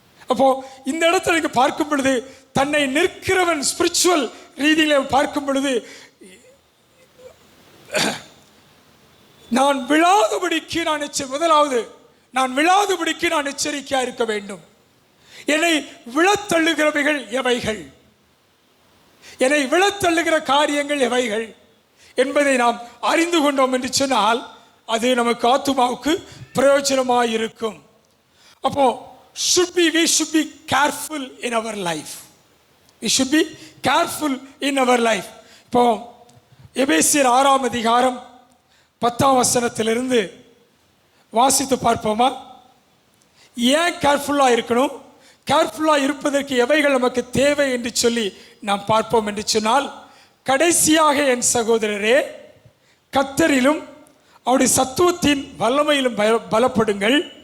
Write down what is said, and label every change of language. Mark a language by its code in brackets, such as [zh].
[ta] அப்போ இந்த இடத்துல நீங்க பார்க்கும் பொழுது தன்னை நிற்கிறவன் ஸ்பிரிச்சுவல் ரீதியில பார்க்கும் பொழுது நான் விழாதபடிக்கு முதலாவது நான் விழாதபடிக்கு நான் எச்சரிக்கையா இருக்க வேண்டும். என்னை விழத்தள்ளுகிறவைகள் எவைகள், என்னை விழத்தள்ளுகிற காரியங்கள் எவைகள் என்பதை நாம் அறிந்து கொண்டோம் என்று சொன்னால் அது நமக்கு ஆத்துமாவுக்கு பிரயோஜனமாக இருக்கும். [en] அப்போ we should be careful in our life. We should be careful in our life. [ta] இப்போ எபேசியர் 6ஆம் அதிகாரம் 10ஆம் வசனத்திலிருந்து வாசித்து பார்ப்போமா? ஏன் கேர்ஃபுல்லாக இருக்கணும், கேர்ஃபுல்லாக இருப்பதற்கு எவைகள் நமக்கு தேவை என்று சொல்லி நாம் பார்ப்போம் என்று சொன்னால், கடைசியாக என் சகோதரரே, கர்த்தரிலும் அவருடைய சத்துவத்தின் வல்லமையிலும் பலப்படுங்கள்.